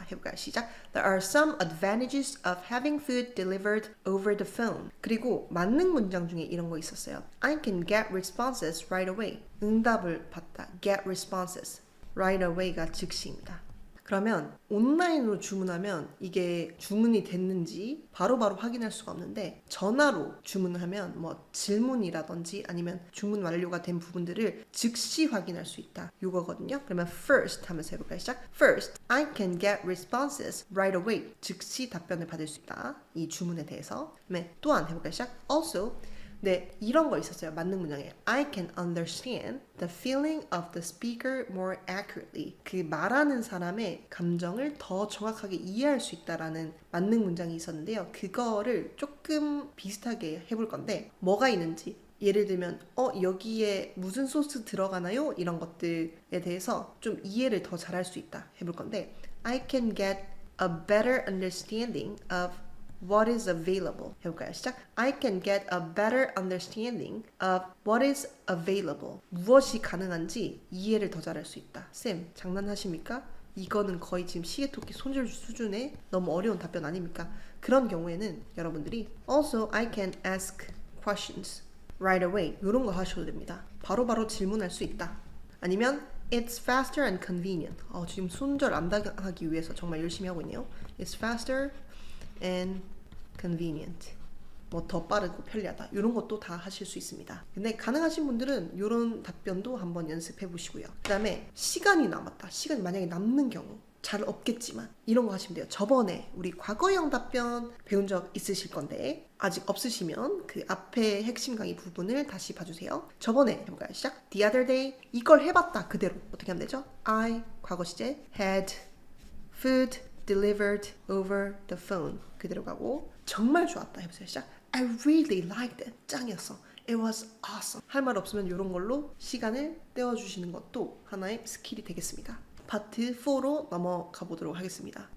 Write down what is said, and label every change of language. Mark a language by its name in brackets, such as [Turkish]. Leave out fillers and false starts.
[Korean] 해볼까요? 시작. [English] There are some advantages of having food delivered over the phone. [Korean] 그리고 만능 문장 중에 이런 거 있었어요. [English] I can get responses right away. [Korean] 응답을 받다. [English] Get responses. [Korean] right away가 즉시입니다. 그러면 온라인으로 주문하면 이게 주문이 됐는지 바로바로 확인할 수가 없는데 전화로 주문을 하면 뭐 질문이라든지 아니면 주문 완료가 된 부분들을 즉시 확인할 수 있다. 이거거든요. 그러면 first 하면서 해볼까요? 시작. [English] First, I can get responses right away. [Korean] 즉시 답변을 받을 수 있다. 이 주문에 대해서. 네, 또한 해볼까요? 시작. Also, 네, 이런 거 있었어요. 만능 문장에 [English] I can understand the feeling of the speaker more accurately. [Korean] 그 말하는 사람의 감정을 더 정확하게 이해할 수 있다라는 만능 문장이 있었는데요. 그거를 조금 비슷하게 해볼 건데 뭐가 있는지 예를 들면 여기에 무슨 소스 들어가나요? 이런 것들에 대해서 좀 이해를 더 잘할 수 있다 해볼 건데 [English] I can get a better understanding of what is available. [Korean] 해볼까요? 시작. [English] I can get a better understanding of what is available. [Korean] 무엇이 가능한지 이해를 더 잘할 수 있다. 쌤, 장난하십니까? 이거는 거의 지금 시계토끼 손절 수준의 너무 어려운 답변 아닙니까? 그런 경우에는 여러분들이 [English] Also, I can ask questions right away. [Korean] 이런 거 하셔도 됩니다. 바로바로 질문할 수 있다. 아니면 [English] It's faster and convenient. [Korean] 지금 손절 안 당하기 위해서 정말 열심히 하고 있네요. [English] It's faster and convenient. [Korean] 뭐 더 빠르고 편리하다. 이런 것도 다 하실 수 있습니다. 근데 가능하신 분들은 이런 답변도 한번 연습해 보시고요. 그 다음에 시간이 남았다. 시간이 만약에 남는 경우 잘 없겠지만 이런 거 하시면 돼요. 저번에 우리 과거형 답변 배운 적 있으실 건데 아직 없으시면 그 앞에 핵심 강의 부분을 다시 봐주세요. 저번에 해볼까요? 시작. [English] The other day [Korean] 이걸 해봤다. 그대로 어떻게 하면 되죠? [English] I [Korean] 과거 시제 [English] had food delivered over the phone. [Korean] 그대로 가고 정말 좋았다 해보세요. 시작. [English] I really liked it. [Korean] 짱이었어. [English] It was awesome. [Korean] 할 말 없으면 이런 걸로 시간을 때워주시는 것도 하나의 스킬이 되겠습니다. 파트 4로 넘어가 보도록 하겠습니다.